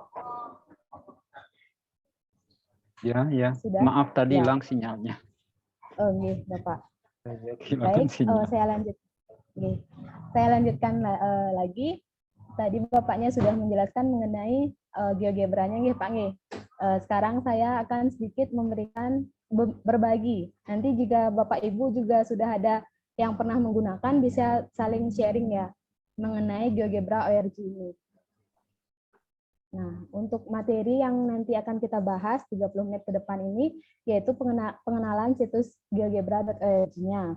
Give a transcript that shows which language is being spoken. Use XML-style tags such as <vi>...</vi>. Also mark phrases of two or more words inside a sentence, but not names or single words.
<id>Ya. Sudah? Maaf tadi Ya. hilang sinyalnya. nggih, Bapak. Kehilangan Baik, sinyal. saya lanjutkan lagi. Tadi Bapaknya sudah menjelaskan mengenai GeoGebra-nya, nggih, Pak, nggih. Sekarang saya akan sedikit memberikan berbagi. Nanti jika Bapak Ibu juga sudah ada yang pernah menggunakan, bisa saling sharing ya mengenai GeoGebra ORG ini. Nah, untuk materi yang nanti akan kita bahas 30 menit ke depan ini, yaitu pengenalan situs geogebra.org-nya.</id>